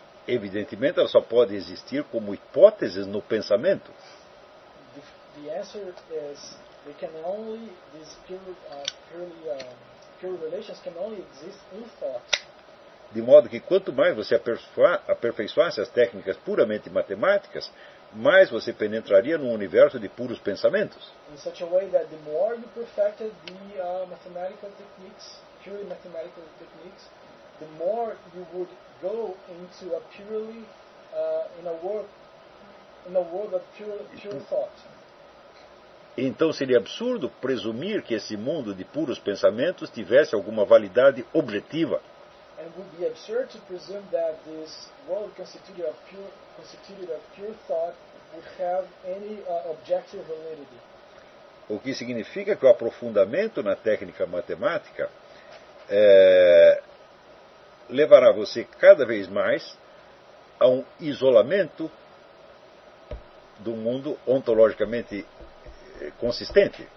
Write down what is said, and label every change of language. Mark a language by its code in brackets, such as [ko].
[pt] Evidentemente, ela só pode existir como hipóteses no pensamento. [en] The answer is, they can only these pure purely pure relations can only exist in thought. [pt] De modo que quanto mais você aperfeiçoasse as técnicas puramente matemáticas, mais você penetraria num universo de puros pensamentos. [en] In such a way that the more you perfected the mathematical techniques, purely mathematical techniques, the more you would go into a purely in a world of pure thought. [pt] Então seria absurdo presumir que esse mundo de puros pensamentos tivesse alguma validade objetiva. [en] And it would be absurd to presume that this world constituted of pure thought would have any objective validity. [pt] O que significa que o aprofundamento na técnica matemática levará você cada vez mais a um isolamento do mundo ontologicamente consistente.